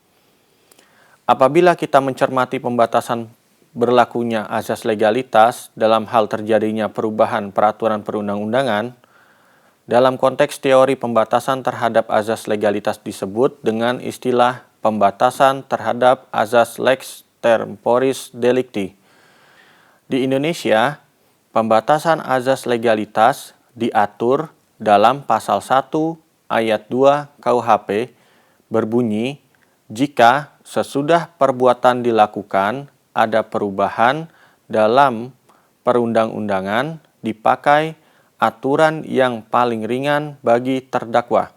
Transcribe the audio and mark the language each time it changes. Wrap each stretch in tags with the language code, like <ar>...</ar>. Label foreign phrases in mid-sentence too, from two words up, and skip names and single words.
<id>Apabila kita mencermati pembatasan berlakunya azas legalitas dalam hal terjadinya perubahan peraturan perundang-undangan, dalam konteks teori pembatasan terhadap azas legalitas disebut dengan istilah pembatasan terhadap azas</id> <la>lex temporis delicti.</la> <id>Di Indonesia, pembatasan azas legalitas diatur dalam pasal 1 ayat 2 KUHP berbunyi, jika sesudah perbuatan dilakukan ada perubahan dalam perundang-undangan dipakai aturan yang paling ringan bagi terdakwa.</id>